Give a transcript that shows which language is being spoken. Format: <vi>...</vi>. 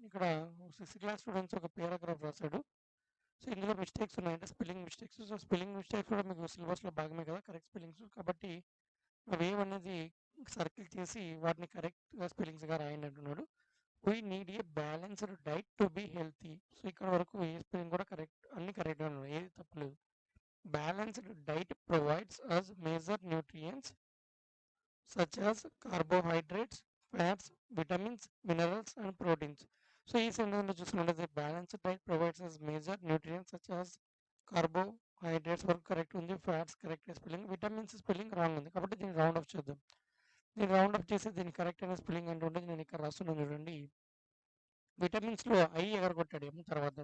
<te>ఇక్కడ 6th class students ఒక paragraph రాసాడు. So ఇందులో మిస్టేక్స్ ఉన్నాయి. అంటే spelling mistakes. So spelling mistakes కూడా మీకు సిలబస్‌లో భాగమే కదా! Correct spellings. కాబట్టి అవేవనేది సర్కిల్ చేసి వాటిని కరెక్ట్‌గా స్పెల్లింగ్స్‌గా రాయండి అంటున్నాడు.</te> <en>We need a balanced diet to be healthy.</en> <te>So ఇక్కడ వరకు ఏ స్పెల్లింగ్ కూడా కరెక్ట్, అన్ని కరెక్ట్‌గా ఉన్నాయి. ఏది తప్పులేదు.</te> <en>Balanced diet provides us major nutrients such as carbohydrates, fats, vitamins, minerals, and proteins.</en> <te>So ఈ సెంటెన్స్లో చూసుకున్నట్లయితే</te> <en>balanced diet provides as major nutrients such as carbohydrates</en> <te>వరకు కరెక్ట్ ఉంది, fats correct spelling, vitamins spelling wrong ఉంది. కాబట్టి దీన్ని round up చేద్దాం. దీన్ని round up చేసి దీన్ని కరెక్ట్ అయిన స్పెల్లింగ్ అంటుంటే నేను ఇక్కడ రాస్తున్నాను చూడండి. విటమిన్స్లో ఐ ఎగరగొట్టాడు ఏమో తర్వాత.</te>